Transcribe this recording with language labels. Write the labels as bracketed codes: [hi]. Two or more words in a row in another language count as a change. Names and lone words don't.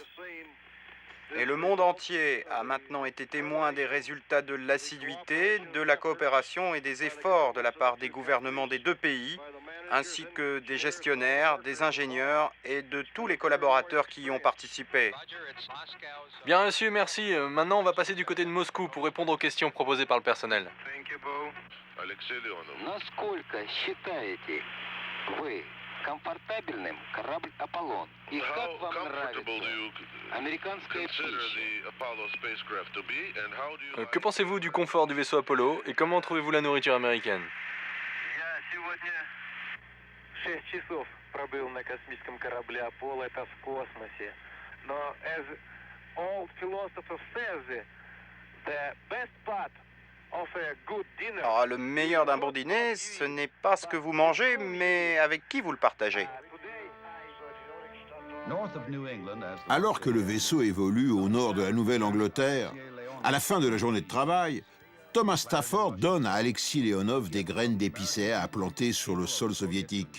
[fr] Et le monde entier a maintenant été témoin des résultats de l'assiduité, de la coopération et des efforts de la part des gouvernements des 2 pays, ainsi que des gestionnaires, des ingénieurs et de tous les collaborateurs qui y ont participé. Bien reçu, merci. Maintenant, on va passer du côté de Moscou pour répondre aux questions proposées par le personnel. [ru] Насколько считаете вы комфортабельным корабль «Аполлон»? И как вам нравится американская пища? [fr] Que pensez-vous du confort du vaisseau Apollo et comment trouvez-vous la nourriture américaine? [ru] Я сегодня 6 часов пробыл на космическом корабле «Аполло», это в космосе. [en] Но as all philosophers say, the best part of a good dinner... [fr] Alors, le meilleur d'un bon dîner, ce n'est pas ce que vous mangez, mais avec qui vous le partagez. Alors que le vaisseau évolue au nord de la Nouvelle-Angleterre, à la fin de la journée de travail, Thomas Stafford donne à Alexis Leonov des graines d'épicéa à planter sur le sol soviétique.